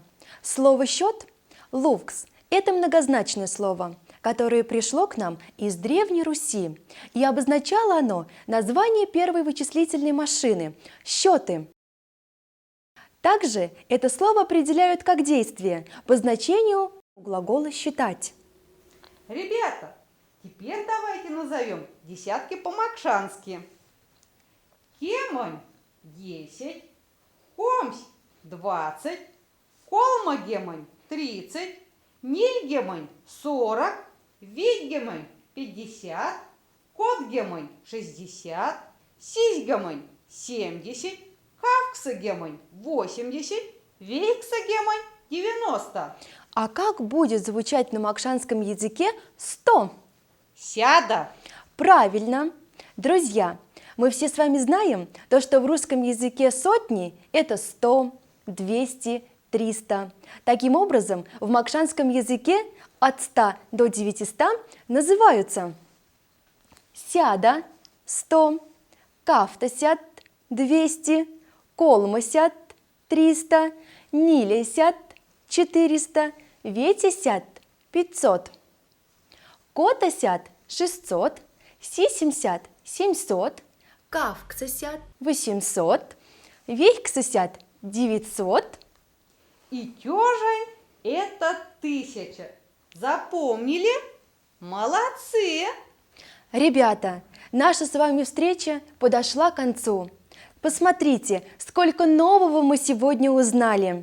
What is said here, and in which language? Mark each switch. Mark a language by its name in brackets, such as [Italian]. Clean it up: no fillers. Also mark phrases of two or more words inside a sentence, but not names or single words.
[Russian] Слово «счет» – «лукс» – это многозначное слово, которое пришло к нам из Древней Руси, и обозначало оно название первой вычислительной машины – счеты. Также это слово определяют как действие по значению глагола «считать». Ребята, теперь давайте назовем десятки по-макшански. [Moksha] Кемань – 10, комсь – 20, колма-гемань – 30, ниль-гемань – 40, вить-гемань – 50, кот-гемань – 60, сись-гемань – 70, кавкса-гемань – 80, вейкса-гемань – 90. [Russian] А как будет звучать на макшанском языке 100? Сяда. Правильно! Друзья, мы все с вами знаем, то, что в русском языке сотни – это 100, 200, 300. Таким образом, в макшанском языке от 100 до 900 называются [Moksha] сяда – 100, кафта-сяд – 200, колма-сяд – 300, ниля-сяд – 400, ветя-сяд – 500, кота-сяд – 600, сисем-сяд – 700, кавкса-сяд – 800, вехкса-сяд – 900. [Russian] И тёжень – это 1000. Запомнили? Молодцы! Ребята, наша с вами встреча подошла к концу. Посмотрите, сколько нового мы сегодня узнали.